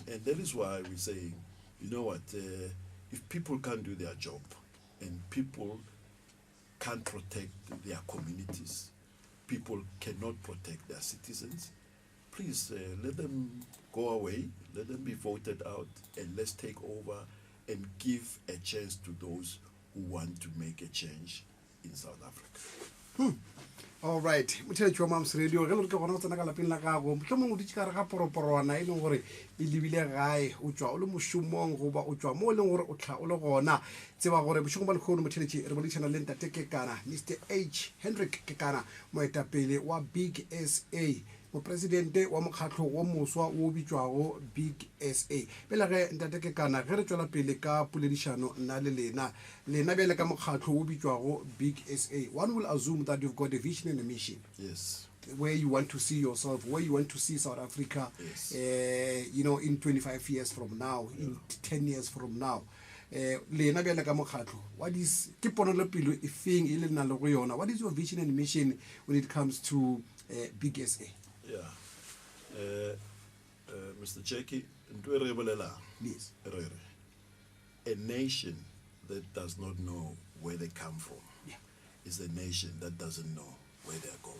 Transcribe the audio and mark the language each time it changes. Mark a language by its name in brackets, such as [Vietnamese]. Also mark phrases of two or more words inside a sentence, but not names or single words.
[English] And that is why we're saying, you know what, if people can't do their job and people can't protect their communities, people cannot protect their citizens, please let them go away, let them be voted out, and let's take over and give a chance to those who want to make a change in South Africa. All right. [Northern Sotho] Motheletši wa Mams Radio, ge le re ke gona go tsena ka lapeng la gago, mohlomong o dutše ka re ga poroporwana e leng gore e lebile gae, o tšwa o le mošomong goba o tšwa mo e leng gore o tla o le gona. Tseba gore bošego ba lekgono motheletši re boledišana le ntate Kekana, Mr. H. Hendrik Kekana, moetapele wa Big SA, mopresidente wa mokgatlo wa moswa o bitšwago Big SA. Pele ge ntate Kekana, ge re tšwela pele ka poledišano nna le lena bjale ka mokgatlo o bitšwago Big SA, [English] one will assume that you've got a vision and a mission. Yes. Where you want to see yourself, where you want to see South Africa, Yes. In 25 years from now, in 10 years from now. [Northern Sotho] Lena bjale ka mokgatlo, [English] what is [Northern Sotho] ke ponelopele e feng e le nna le go yona? [English] What is your vision and mission when it comes to Big SA? Yeah. Mr. Jackie, Yes. a nation that does not know where they come from is a nation that doesn't know where they're going.